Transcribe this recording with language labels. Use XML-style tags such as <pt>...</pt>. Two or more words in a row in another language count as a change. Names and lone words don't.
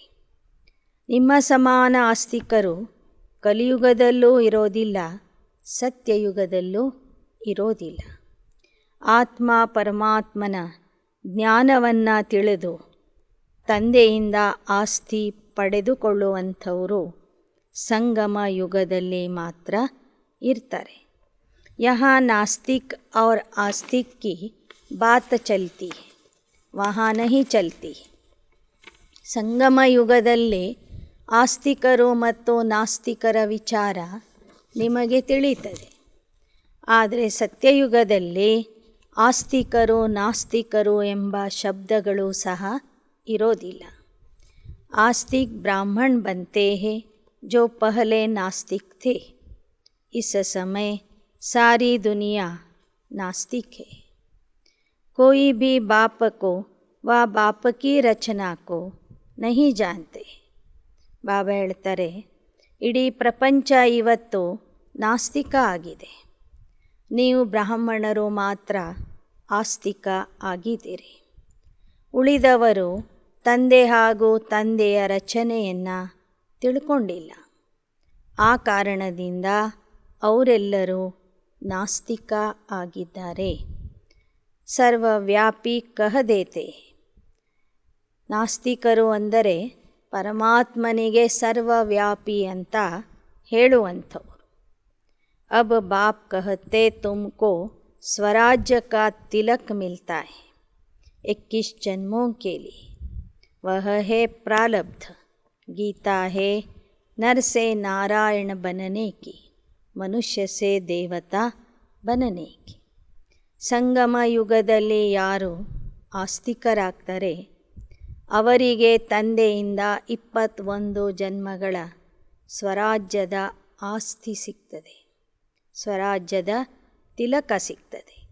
<kn>ನಿಮ್ಮ ಸಮಾನ ಆಸ್ತಿಕರು ಕಲಿಯುಗದಲ್ಲೂ ಇರೋದಿಲ್ಲ, ಸತ್ಯಯುಗದಲ್ಲೂ ಇರೋದಿಲ್ಲ. ಆತ್ಮ ಪರಮಾತ್ಮನ ಜ್ಞಾನವನ್ನು ತಿಳಿದು ತಂದೆಯಿಂದ ಆಸ್ತಿ ಪಡೆದುಕೊಳ್ಳುವಂಥವರು ಸಂಗಮ ಯುಗದಲ್ಲಿ ಮಾತ್ರ ಇರ್ತಾರೆ.</kn> <hi>यहाँ नास्तिक और आस्तिक की बात चलती है, वहाँ नहीं चलती.</hi> <kn>ಸಂಗಮ ಯುಗದಲ್ಲಿ ಆಸ್ತಿಕರು ಮತ್ತು ನಾಸ್ತಿಕರ ವಿಚಾರ ನಿಮಗೆ ತಿಳಿಯುತ್ತದೆ. ಆದರೆ ಸತ್ಯಯುಗದಲ್ಲಿ ಆಸ್ತಿಕರು ನಾಸ್ತಿಕರು ಎಂಬ ಶಬ್ದಗಳು ಸಹ ಇರೋದಿಲ್ಲ.</kn> <hi>आस्तिक ब्राह्मण बनते हैं जो पहले नास्तिक थे. इस समय सारी दुनिया नास्तिक है. कोई भी बाप को व बाप की रचना को नहीं जानते.</hi> <kn>ಬಾಬಾ ಹೇಳ್ತಾರೆ, ಇಡೀ ಪ್ರಪಂಚ ಇವತ್ತು ನಾಸ್ತಿಕ ಆಗಿದೆ. ನೀವು ಬ್ರಾಹ್ಮಣರು ಮಾತ್ರ ಆಸ್ತಿಕ ಆಗಿದ್ದೀರಿ. ಉಳಿದವರು ತಂದೆ ಹಾಗೂ ತಂದೆಯ ರಚನೆಯನ್ನು ತಿಳ್ಕೊಂಡಿಲ್ಲ. ಆ ಕಾರಣದಿಂದ ಅವರೆಲ್ಲರೂ ನಾಸ್ತಿಕ ಆಗಿದ್ದಾರೆ.</kn> <hi>सर्वव्यापी कह देते.</hi> <kn>ನಾಸ್ತಿಕರು ಅಂದರೆ ಪರಮಾತ್ಮನಿಗೆ ಸರ್ವವ್ಯಾಪಿ ಅಂತ ಹೇಳುವಂಥವರು.</kn> <hi>अब बाप कहते तुमको स्वराज्य का तिलक मिलता है 21 जन्मों के लिए, वह है प्रारब्ध. गीता है नर से नारायण बनने की, मनुष्य से देवता बनने की.</hi> <kn>ಸಂಗಮ ಯುಗದಲ್ಲಿ ಯಾರು ಆಸ್ತಿಕರಾಗ್ತಾರೆ ಅವರಿಗೆ ತಂದೆಯಿಂದ 21 ಜನ್ಮಗಳ ಸ್ವರಾಜ್ಯದ ಆಸ್ತಿ ಸಿಗ್ತದೆ, ಸ್ವರಾಜ್ಯದ ತಿಲಕ ಸಿಗ್ತದೆ.</kn>